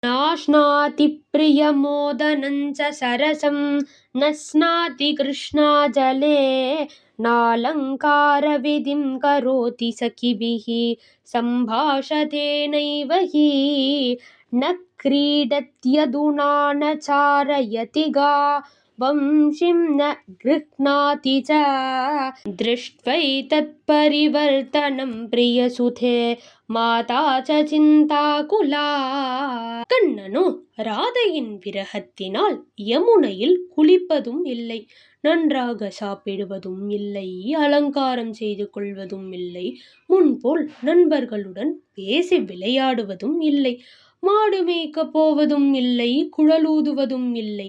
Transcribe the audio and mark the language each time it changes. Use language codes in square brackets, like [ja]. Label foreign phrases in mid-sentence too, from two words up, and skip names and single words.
[sa] नाश्नाति प्रियमोदनं च सरसं न स्नाति कृष्णाजले नालङ्कारविधिं करोति सखिभिः सम्भाषते नैव हि न क्रीडत्यधुना न चारयति वंशीं न गृह्णाति च दृष्ट्वैतत्परिवर्तनं प्रियसुते माता चिन्ताकुला. [ta] கண்ணனோ ராதையின் விரகத்தினால் யமுனையில் குளிப்பதும் இல்லை, நன்றாக சாப்பிடுவதும் இல்லை, அலங்காரம் செய்து கொள்வதும் இல்லை, முன்போல் நண்பர்களுடன் பேசி விளையாடுவதும் இல்லை, மாடு மேய்க்க போவதும் இல்லை, குழலூதுவதும் இல்லை.